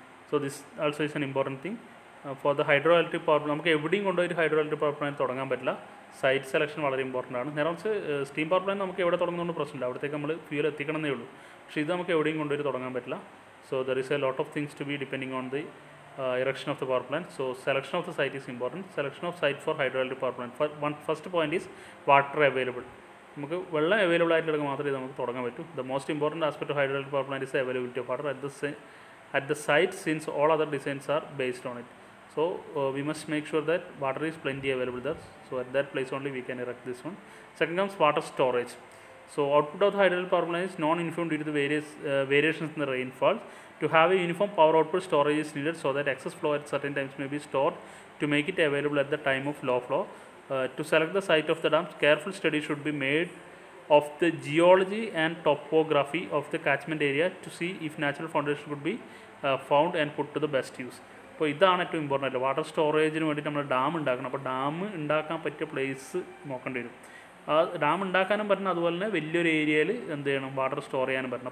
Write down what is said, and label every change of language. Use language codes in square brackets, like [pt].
[en] So this also is an important thing. For the hydroelectric power plant [ml] നമുക്ക് എവിടെയും കൊണ്ടുപോയി ഹൈഡ്രോഇലക്ട്രിക് power plant തുടങ്ങാൻ പറ്റില്ല. സൈറ്റ് സെലക്ഷൻ വളരെ ഇമ്പോർട്ടൻ്റ് ആണ്. നേരെ വെച്ച് സ്റ്റീം പവർ പ്ലാന്റ് നമുക്ക് എവിടെ തുടങ്ങുന്നതുകൊണ്ട് പ്രശ്നമില്ല, അവിടത്തേക്ക് നമ്മൾ ഫ്യൂൽ എത്തിക്കണമെന്നേ ഉള്ളൂ. പക്ഷേ ഇത് നമുക്ക് എവിടെയും കൊണ്ടുപോയി തുടങ്ങാൻ പറ്റില്ല. [en] So there is a lot of things to be depending on the erection of the power plant. So selection of the site is important. Selection of site for hydroelectric power plant. First point is water available. [ml] നമുക്ക് വെള്ളം available ആയിട്ടുള്ള മാത്രമേ നമുക്ക് തുടങ്ങാൻ പറ്റൂ. [en] The most important aspect of hydroelectric power plant is the availability of water at the site, since all other designs are based on it. So we must make sure that water is plenty available there. So at that place only we can erect this one. Second comes water storage. So output of the hydroelectric power plant is non-uniform due to the various variations in the rainfall. To have a uniform power output, storage is needed so that excess flow at certain times may be stored to make it available at the time of low flow. To select the site of the dams, careful study should be made of the geology and topography of the catchment area to see if natural foundation could be found and put to the best use. [ml] അപ്പോൾ ഇതാണ് ഏറ്റവും important. Water സ്റ്റോറേജിന് വേണ്ടിയിട്ട് നമ്മൾ dam ഉണ്ടാക്കണം. അപ്പോൾ dam ഉണ്ടാക്കാൻ പറ്റിയ place നോക്കേണ്ടി വരും. ആ ഡാം ഉണ്ടാക്കാനും പറ്റണം, അതുപോലെ തന്നെ വലിയൊരു ഏരിയയിൽ എന്ത് ചെയ്യണം, വാട്ടർ സ്റ്റോർ ചെയ്യാനും പറ്റണം.